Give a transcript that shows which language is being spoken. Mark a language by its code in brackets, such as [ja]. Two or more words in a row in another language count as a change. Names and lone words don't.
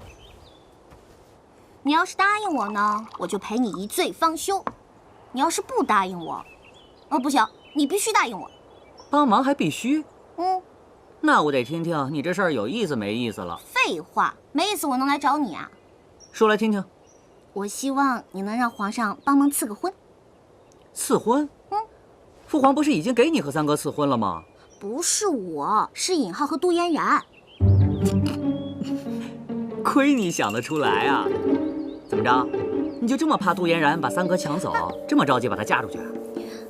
[zh] 你要是答應我呢，我就陪你一醉方休；你要是不答應我，不行，你必須答應我。幫忙還必須？那我得聽聽你這事兒有意思沒意思了。廢話，沒意思我能來找你啊？說來聽聽。我希望你能讓皇上幫忙賜個婚。賜婚？父皇不是已經給你和三哥賜婚了嗎？不是我，是尹浩和杜嫣然。虧你想得出來啊！怎麼着，你就這麼怕杜嫣然把三哥搶走，這麼着急把她嫁出去？